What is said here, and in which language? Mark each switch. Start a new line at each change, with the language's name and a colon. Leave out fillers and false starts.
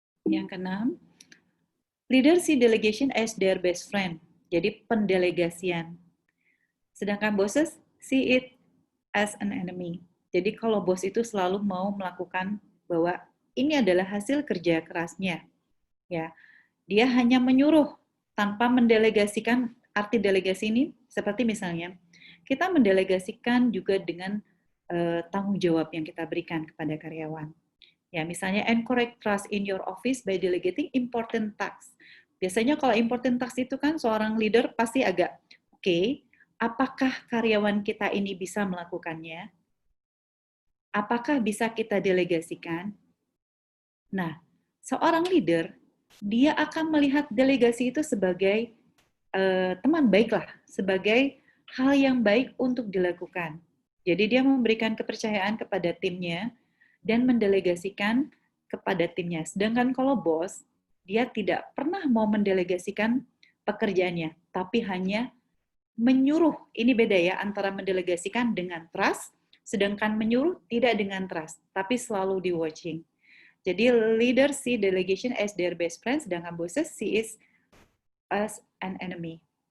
Indonesian: Yang keenam,
English: leader see delegation as their best friend.
Indonesian: Jadi pendelegasian. Sedangkan
English: bosses see it as an enemy.
Indonesian: Jadi kalau bos itu selalu mau melakukan bahwa ini adalah hasil kerja kerasnya. Ya, dia hanya menyuruh tanpa mendelegasikan. Arti delegasi ini seperti misalnya kita mendelegasikan juga dengan tanggung jawab yang kita berikan kepada karyawan. Ya, misalnya
English: encourage trust in your office by delegating important tasks.
Indonesian: Biasanya kalau important tasks itu kan seorang leader pasti agak, oke, apakah karyawan kita ini bisa melakukannya? Apakah bisa kita delegasikan? Nah, seorang leader, dia akan melihat delegasi itu sebagai teman baiklah, sebagai hal yang baik untuk dilakukan. Jadi dia memberikan kepercayaan kepada timnya dan mendelegasikan kepada timnya. Sedangkan kalau bos, dia tidak pernah mau mendelegasikan pekerjaannya, tapi hanya menyuruh. Ini beda ya antara mendelegasikan dengan trust, sedangkan menyuruh tidak dengan trust, tapi selalu di watching. Jadi
English: leader see delegation as their best friend,
Indonesian: sedangkan
English: bosses see it as an enemy.